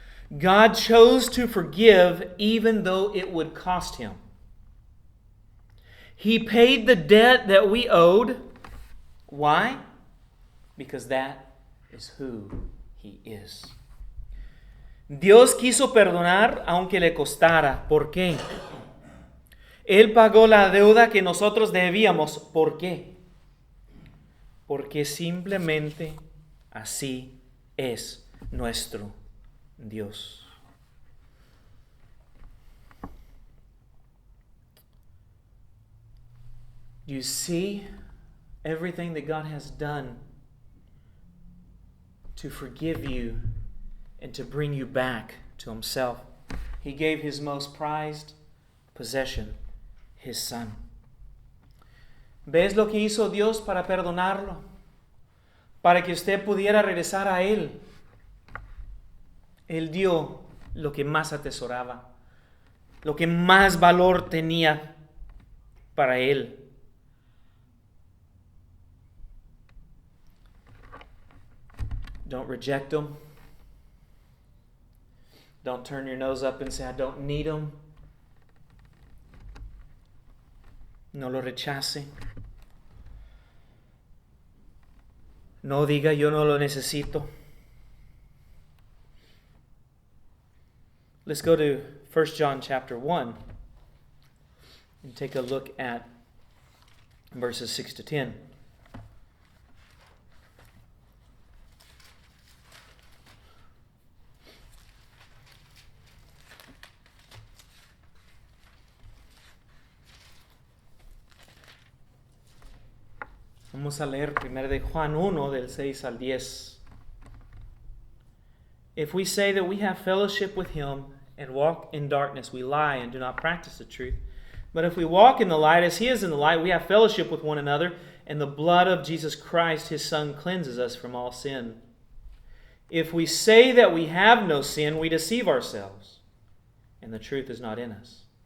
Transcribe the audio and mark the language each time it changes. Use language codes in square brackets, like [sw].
[en] God chose to forgive even though it would cost Him. He paid the debt that we owed. Why? Because that is who He is. [es] Dios quiso perdonar aunque le costara. ¿Por qué? Él pagó la deuda que nosotros debíamos. ¿Por qué? Porque simplemente así es nuestro Dios. [en] You see everything that God has done to forgive you and to bring you back to Himself. He gave His most prized possession, His Son. [es] ¿Ves lo que hizo Dios para perdonarlo? Para que usted pudiera regresar a Él. Él dio lo que más atesoraba, lo que más valor tenía para Él. [en] Don't reject Him. Don't turn your nose up and say, I don't need Him. [es] No lo rechace. No diga, yo no lo necesito. [en] Let's go to 1 John chapter 1 and take a look at verses 6 to 10. [es] Vamos a leer primero de Juan 1 del 6 al 10. [en] If we say that we have fellowship with Him and walk in darkness, we lie and do not practice the truth. But if we walk in the light as He is in the light, we have fellowship with one another, and the blood of Jesus Christ, His Son, cleanses us from all sin. If we say that we have no sin, we deceive ourselves, and the truth is not in us.